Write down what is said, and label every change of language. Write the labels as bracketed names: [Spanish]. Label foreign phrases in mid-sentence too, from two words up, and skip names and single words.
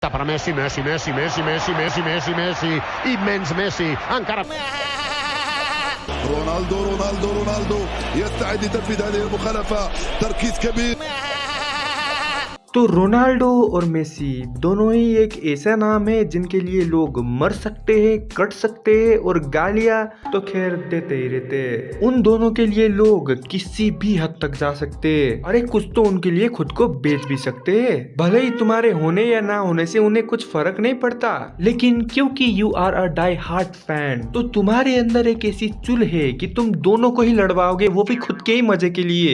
[Catalan] Para Messi, Messi, Messi, Messi, Messi, Messi, Messi, Messi, immens Messi, encara [Arabic] رونالدو يستعد لتنفيذ هذه المخالفة. تركيز كبير. [Hindi] तो रोनाल्डो और मेसी दोनों ही एक ऐसा नाम है जिनके लिए लोग मर सकते हैं, कट सकते हैं और गालियां तो खैर देते ही रहते हैं। उन दोनों के लिए लोग किसी भी हद तक जा सकते हैं। अरे कुछ तो उनके लिए खुद को बेच भी सकते हैं। भले ही तुम्हारे होने या ना होने से उन्हें कुछ फर्क नहीं पड़ता, लेकिन क्योंकि [English] you are a die hard fan [Hindi] तो तुम्हारे अंदर एक ऐसी चुल है कि तुम दोनों को ही लड़वाओगे, वो भी खुद के ही मजे के लिए।